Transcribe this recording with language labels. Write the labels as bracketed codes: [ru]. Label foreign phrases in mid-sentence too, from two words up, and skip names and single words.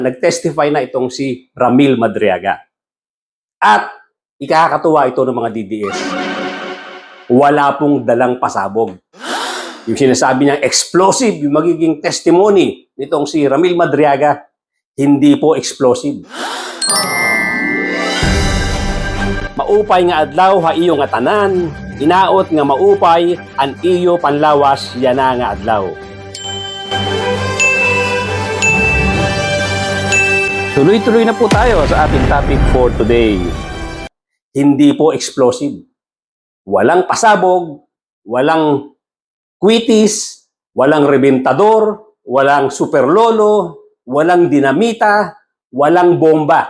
[tl] Nag-testify na itong si Ramil Madriaga. At ikakatuwa ito ng mga DDS. Wala pong dalang pasabog. Yung sinasabi niyang explosive, yung magiging testimony nitong si Ramil Madriaga, hindi po explosive. [war] Maupay nga adlaw ha iyo nga tanan, inaot nga maupay, an iyo panlawas yana nga adlaw. [tl] Tuloy-tuloy na po tayo sa ating [en] topic for today. [tl] Hindi po explosive. Walang pasabog, walang kwitis, walang rebentador, walang superlolo, walang dinamita, walang bomba.